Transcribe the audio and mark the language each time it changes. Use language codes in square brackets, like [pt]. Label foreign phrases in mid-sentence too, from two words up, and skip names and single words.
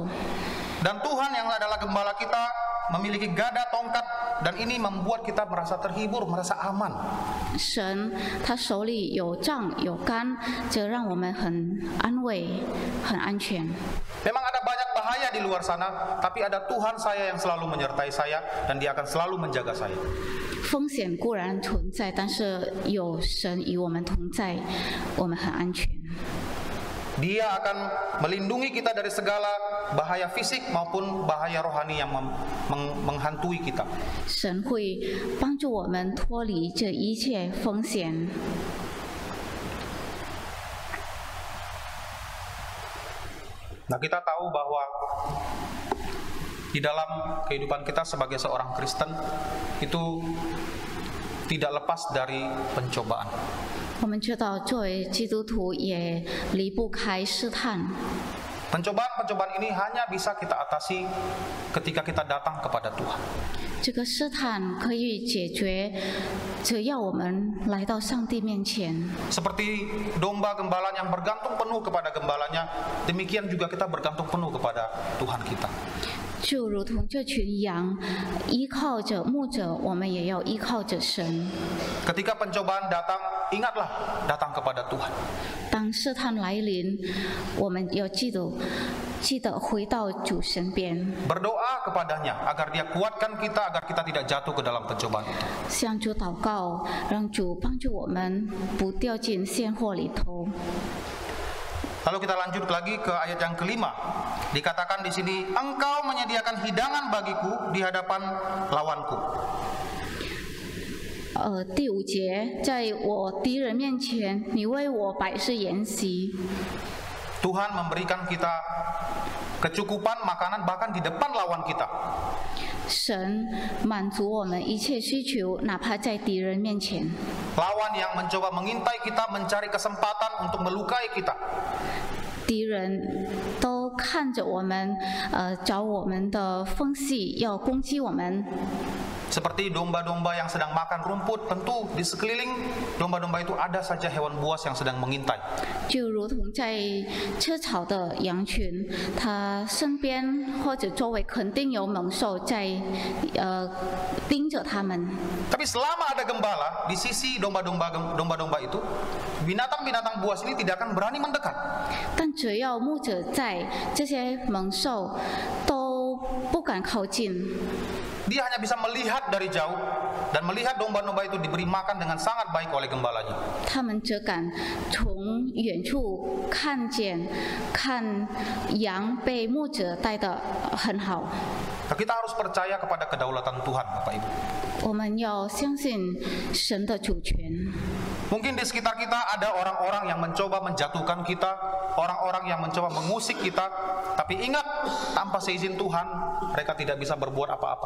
[id] Dan Tuhan yang adalah gembala kita memiliki gada, tongkat, dan ini membuat kita merasa terhibur, merasa aman. [zh] 神他手里有杖有杆，这让我们很安慰、很安全。 [id] Memang ada banyak bahaya di luar sana, tapi ada Tuhan saya yang selalu menyertai saya dan Dia akan selalu menjaga saya. [zh] 风险固然存在，但是有神与我们同在，我们很安全。 [id] Dia akan melindungi kita dari segala bahaya fisik maupun bahaya rohani yang menghantui kita. [zh] 神会帮助我们脱离这一切风险。 [id] Nah, kita tahu bahwa di dalam kehidupan kita sebagai seorang Kristen itu tidak lepas dari pencobaan. [zh] 我们知道，作为基督徒也离不开试探。 [id] Pencobaan-pencobaan ini hanya bisa kita atasi ketika kita datang kepada Tuhan. [zh] 这个试探可以解决，只要我们来到上帝面前。 [id] Seperti domba gembala yang bergantung penuh kepada gembalanya, demikian juga kita bergantung penuh kepada Tuhan kita. [zh] 就如同这群羊依靠着牧者，我们也要依靠着神。 [id] Ketika pencobaan datang, ingatlah datang kepada Tuhan. [zh] 当试探来临，我们要记得回到主身边， [id] Berdoa kepadanya agar Dia kuatkan kita agar kita tidak jatuh ke dalam pencobaan itu. [zh] 向主祷告，让主帮助我们不掉进陷祸里头。 [id] Lalu kita lanjut lagi ke ayat yang kelima. Dikatakan di sini, engkau menyediakan hidangan bagiku di hadapan lawanku. [zh] 第5节，在我敌人面前，你为我摆设筵席。 [id] Tuhan memberikan kita kecukupan makanan bahkan di depan lawan kita. [zh] 神满足我们一切需求，哪怕在敌人面前。 [id] Lawan yang mencoba mengintai kita, mencari kesempatan untuk melukai kita. [zh] 敌人都看着我们，找我们的缝隙，要攻击我们。 [id] Seperti domba-domba yang sedang makan rumput, tentu di sekeliling domba-domba itu ada saja hewan buas yang sedang mengintai. [zh] 就如同在吃草的羊群，它身边或者周围肯定有猛兽在盯着它们。 [id] Tapi selama ada gembala di sisi domba-domba itu, binatang-binatang buas ini tidak akan berani mendekat. [zh] 但只要牧者在，这些猛兽都不敢靠近。 [id] Dia hanya bisa melihat dari jauh dan melihat domba-domba itu diberi makan dengan sangat baik oleh gembalanya. [zh] 他们只敢从远处看羊被牧者带得很好。 [id] Nah, kita harus percaya kepada kedaulatan Tuhan, Bapak Ibu. [zh] 我们要相信神的主权。 [id] Mungkin di sekitar kita ada orang-orang yang mencoba menjatuhkan kita, orang-orang yang mencoba mengusik kita, tapi ingat, tanpa seizin Tuhan, mereka tidak bisa berbuat apa-apa.